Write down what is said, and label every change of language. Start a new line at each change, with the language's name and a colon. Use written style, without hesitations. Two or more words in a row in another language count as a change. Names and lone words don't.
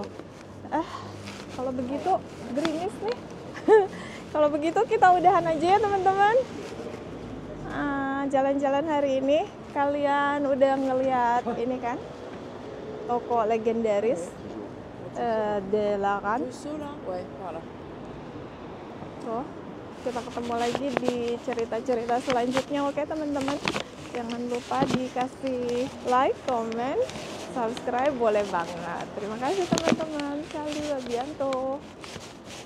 Indonesian: Kalau begitu gerimis nih. Kalau begitu kita udahan aja ya teman-teman. Jalan-jalan hari ini kalian udah ngeliat ini kan toko legendaris Delakan.
French: Ouais, voilà.
Indonesian: Tuh, kita ketemu lagi di cerita-cerita selanjutnya. Oke teman-teman, jangan lupa dikasih
English: like, comment, subscribe
Indonesian: boleh banget. Terima kasih teman-teman.
French: Salut, à bientôt.